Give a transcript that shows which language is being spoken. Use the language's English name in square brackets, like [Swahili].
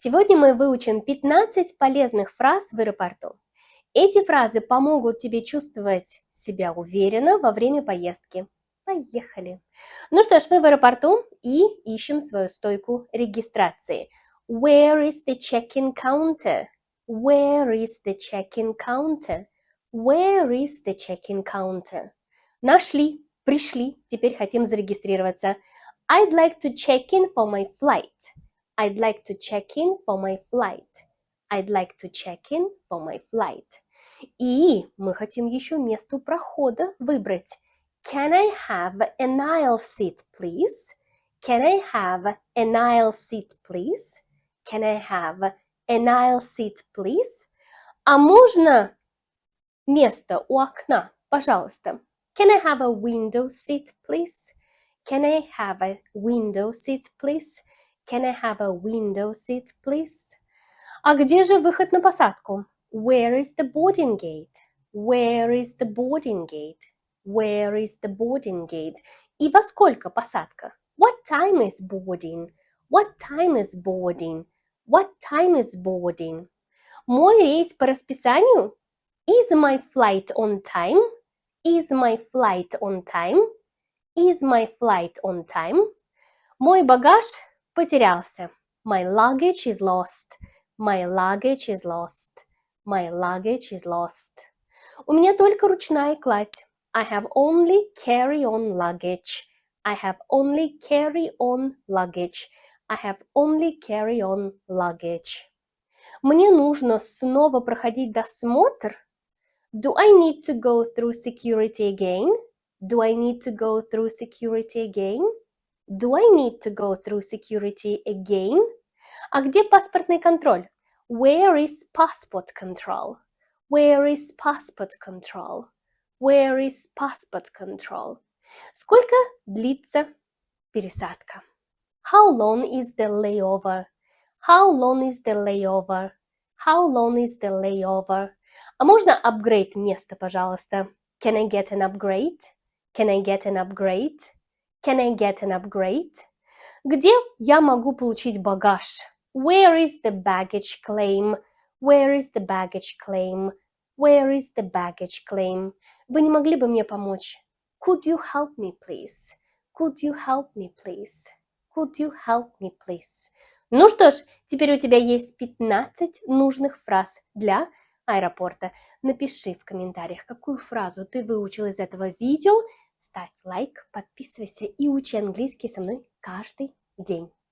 [Russian] Сегодня мы выучим 15 полезных фраз в аэропорту. Эти фразы помогут тебе чувствовать себя уверенно во время поездки. Поехали! Ну что ж, мы в аэропорту и ищем свою стойку регистрации. [English] Where is the check-in counter? Where is the check-in counter? Where is the check-in counter? [Russian] Нашли, пришли, теперь хотим зарегистрироваться. [English] I'd like to check in for my flight. I'd like to check in for my flight. I'd like to check in for my flight. [Russian] И мы хотим еще место у прохода выбрать. [English] Can I have an aisle seat, please? Can I have an aisle seat, please? Can I have an aisle seat, please? [Russian] А можно место у окна, пожалуйста? [English] Can I have a window seat, please? Can I have a window seat, please? Can I have a window seat, please? [Russian] А где же выход на посадку? [English] Where is the boarding gate? Where is the boarding gate? Where is the boarding gate? [Russian] И во сколько посадка? [English] What time is boarding? What time is boarding? What time is boarding? [Russian] Мой рейс по расписанию? [English] Is my flight on time? Is my flight on time? Is my flight on time? [Russian] Мой багаж потерялся. [English] My luggage is lost. My luggage is lost. My luggage is lost. [Russian] У меня только ручная кладь. [English] I have only carry-on luggage. I have only carry-on luggage. I have only carry-on luggage. [Russian] Мне нужно снова проходить досмотр. [English] Do I need to go through security again? Do I need to go through security again? Do I need to go through security again? [Russian] А где паспортный контроль? [English] Where is passport control? Where is passport control? Where is passport control? [Russian] Сколько длится пересадка? [English] How long is the layover? How long is the layover? How long is the layover? [Russian] А можно апгрейд место, пожалуйста? [English] Can I get an upgrade? Can I get an upgrade? Can I get an upgrade? [Russian] Где я могу получить багаж? [English] Where is the baggage claim? Where is the baggage claim? Where is the baggage claim? [Russian] Вы не могли бы мне помочь? [English] Could you help me, please? Could you help me, please? Could you help me, please? [Russian] Ну что ж, теперь у тебя есть 15 нужных фраз для аэропорта. Напиши в комментариях, какую фразу ты выучил из этого видео. Ставь лайк, подписывайся и учи английский со мной каждый день.